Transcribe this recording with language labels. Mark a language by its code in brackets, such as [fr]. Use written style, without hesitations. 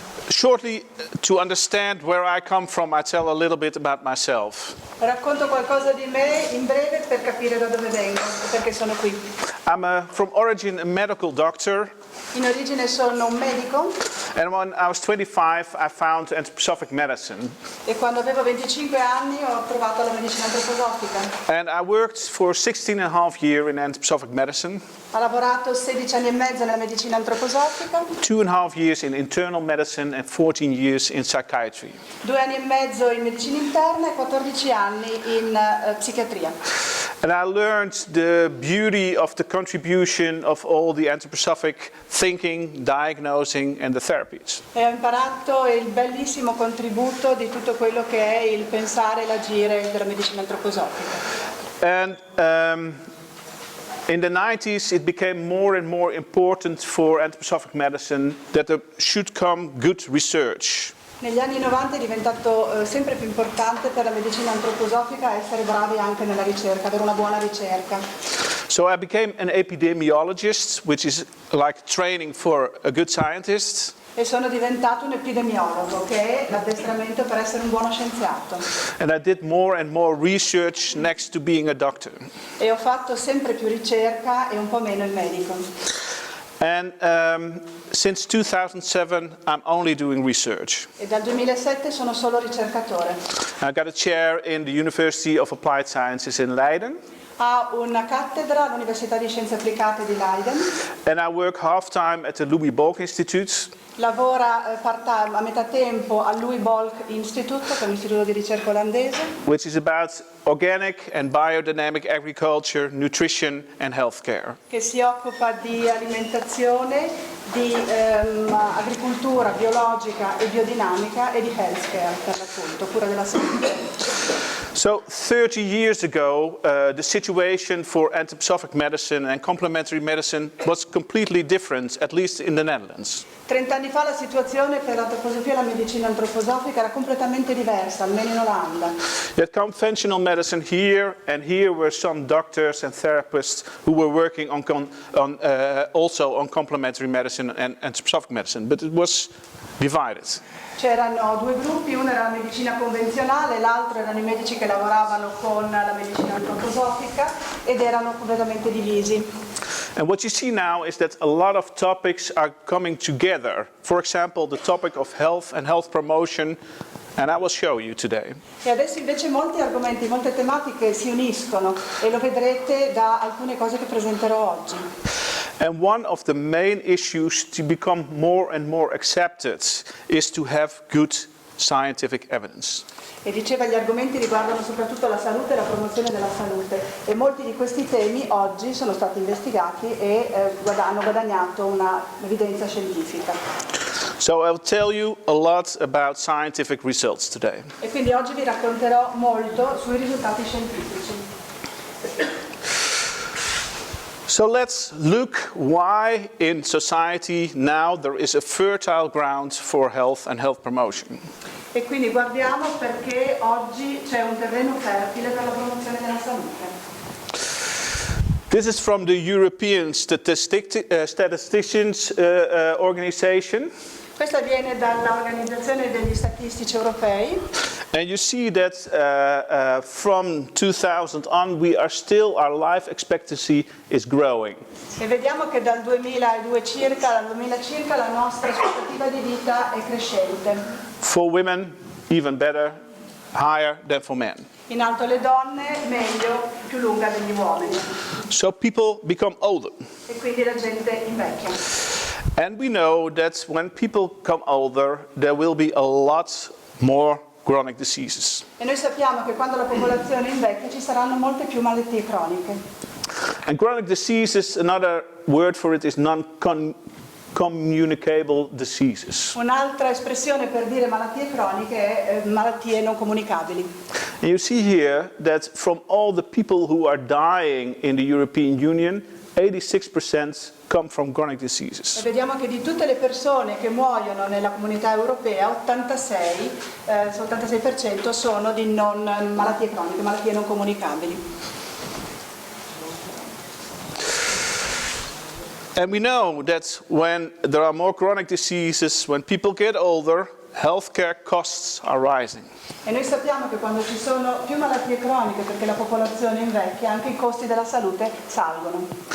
[en] Shortly, to understand where I come from, I tell a little bit about myself. [it] Racconto qualcosa di me in breve per capire da dove vengo e perché sono qui. [en] I'm from origin a medical doctor. [it] In origine sono un medico [en] And when I was 25, I found anthroposophic medicine. [it] e quando avevo 25 anni ho provato la medicina antroposofica. [en] And I worked for 16 and a half years in anthroposophic medicine, [it] Ho lavorato 16 anni e mezzo nella medicina antroposofica, [en] 2.5 years in internal medicine and 14 years in psychiatry. [it] 2 anni e mezzo in medicina interna e 14 anni in psichiatria. [en] And I learned the beauty of the contribution of all the anthroposophic thinking, diagnosing and the therapies. [it] E ho imparato il bellissimo contributo di tutto quello che è il pensare e l'agire della medicina antroposofica. [en] And in the 90s it became more and more important for anthroposophic medicine that there should come good research. [it] Negli anni 90 è diventato sempre più importante per la medicina antroposofica essere bravi anche nella ricerca, avere una buona ricerca. [en] So I became an epidemiologist, which is like training for a good scientist. [it] E sono diventato un epidemiologo, che è l'addestramento per essere un buono scienziato. [en] And I did more and more research next to being a doctor. [it] E ho fatto sempre più ricerca e un po' meno il medico. [en] And since 2007 I'm only doing research. [it] E dal 2007 sono solo ricercatore. [en] I got a chair in the University of Applied Sciences in Leiden. [it] Ha una cattedra all'Università di Scienze Applicate di Leiden. [en] And I work half-time at the Louis Bolk Institute. [it] Lavora part-time, a metà tempo al Louis Bolk Institute, che è un istituto di ricerca olandese, [en] Which is about organic and biodynamic agriculture, nutrition and healthcare. [it] che si occupa di alimentazione, di agricoltura biologica e biodinamica e di healthcare, per l'appunto, cura della salute. [en] So 30 years ago, the situation for anthroposophic medicine and complementary medicine was completely different, at least in the Netherlands. [it] 30 anni fa la situazione per l'antroposofia e la medicina antroposofica era completamente diversa, almeno in Olanda. [en] You had conventional medicine here, and here were some doctors and therapists who were working also on complementary medicine and anthroposophic medicine, but it was divided. [it] C'erano due gruppi, uno era la medicina convenzionale, l'altro erano i medici che lavoravano con la medicina antroposofica ed erano completamente divisi. [en] And what you see now is that a lot of topics are coming together. For example, the topic of health and health promotion, and I will show you today. [it] E adesso invece molti argomenti, molte tematiche si uniscono e lo vedrete da alcune cose che presenterò oggi. [en] And one of the main issues to become more and more accepted is to have good scientific evidence. [it] E diceva gli argomenti riguardano soprattutto la salute e la promozione della salute e molti di questi temi oggi sono stati investigati e hanno guadagnato un'evidenza scientifica. [en] So I'll tell you a lot about scientific results today. [it] E quindi oggi vi racconterò molto sui risultati scientifici. [en] So let's look why in society now there is a fertile ground for health and health promotion. [it] E quindi guardiamo perché oggi c'è un terreno fertile per la promozione della salute. [en] This is from the European Statisticians Organization. [it] Questa viene dall'Organizzazione degli Statistici Europei. [en] And you see that from 2000 on, our life expectancy is growing. [it] E vediamo che dal 2002 dal 2000 circa, la nostra aspettativa di vita è crescente. [en] For women, even better, higher than for men. [it] In alto le donne, meglio, più lunga degli uomini. [en] So people become older. [it] E quindi la gente invecchia. [en] And we know that when people become older, there will be a lot more chronic diseases. [it] E noi sappiamo che quando la popolazione invecchia ci saranno molte più malattie croniche. [en] And chronic diseases, another word for it is non-communicable diseases. [it] Un'altra espressione per dire malattie croniche è malattie non comunicabili. [en] And you see here that from all the people who are dying in the European Union, 86% come from chronic diseases. [it] E vediamo che di tutte le persone che muoiono nella comunità europea, 86% 86% sono di malattie croniche, malattie non comunicabili. [en] And we know that when there are more chronic diseases, when people get older, healthcare costs are rising. [it] E noi sappiamo che quando ci sono più malattie croniche, perché la popolazione invecchia, anche i costi della salute salgono.